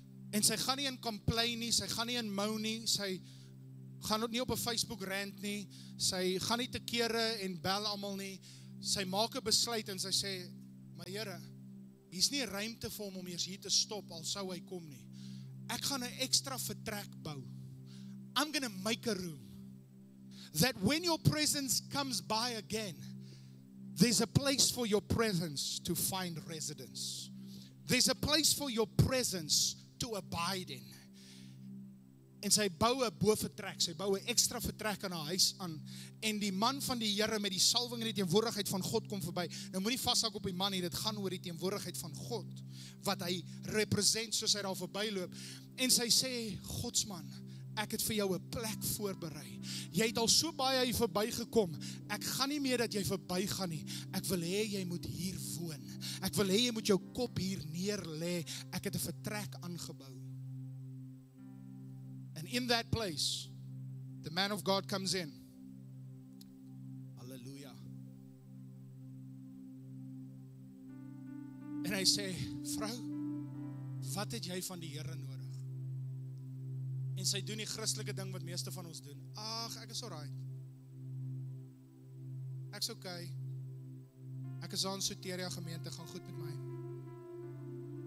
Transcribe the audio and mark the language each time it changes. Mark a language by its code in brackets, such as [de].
[af] En sy gaan nie in complain nie, sy gaan nie in moan nie, sy gaan ook nie op 'n Facebook rant nie, sy gaan nie te kere en bel almal nie, sy maak 'n besluit en sy sê, maar Here, hier's nie ruimte vir hom om eers hier te stop, al sou hy kom nie. Ek gaan 'n ekstra vertrek bou. [en] I'm gonna make a room. That when your presence comes by again, there's a place for your presence to find residence. There's a place for your presence to abide in. [af] En sy bou 'n bovertrek, sy bou 'n ekstra vertrek in haar huis aan, en die man van die Here met die salwing en die teenwoordigheid van God kom verby. Nou moenie vashak op die man nie, dit gaan oor die teenwoordigheid van God, wat hy represent soos hy daar verbyloop. En sy sê, Godsman, ek het vir jou 'n plek voorberei. Jy het al so baie hier verbygekom. Ek gaan nie meer dat jy verbygaan nie. Ek wil hê jy moet hier woon. Ek wil hê jy moet jou kop hier neer lê. Ek het 'n vertrek aangebou. [en] And in that place, the man of God comes in. Hallelujah. [af] En hy sê, vrou, wat het jy van die Here nodig? En sy doen die Christelike ding wat meeste van ons doen. Ag, ek is alright. Ek's okay. Ek is aan Soteria gemeente, gaan goed met my.